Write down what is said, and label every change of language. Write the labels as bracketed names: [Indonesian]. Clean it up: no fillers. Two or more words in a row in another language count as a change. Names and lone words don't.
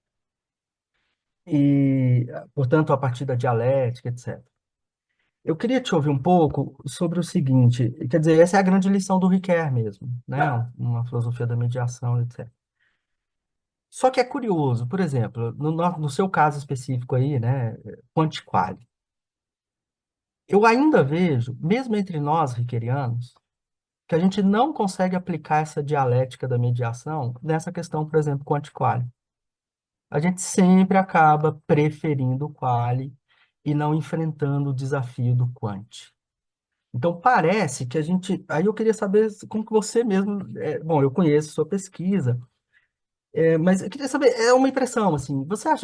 [Portuguese] E, portanto, a partir da dialética, etc. Eu queria te ouvir um pouco sobre o seguinte, quer dizer, essa é a grande lição do Ricoeur mesmo, né? Uma filosofia da mediação, etc. Só que é curioso, por exemplo, no seu caso específico aí, né, quanti-quali, eu ainda vejo, mesmo entre nós riquerianos, que a gente não consegue aplicar essa dialética da mediação nessa questão, por exemplo, quanti-quali. A gente sempre acaba preferindo o quali e não enfrentando o desafio do quanti. Então, parece que a gente... Aí eu queria saber como que você mesmo... bom, eu conheço sua pesquisa, mas eu queria saber, é uma impressão, assim, você acha...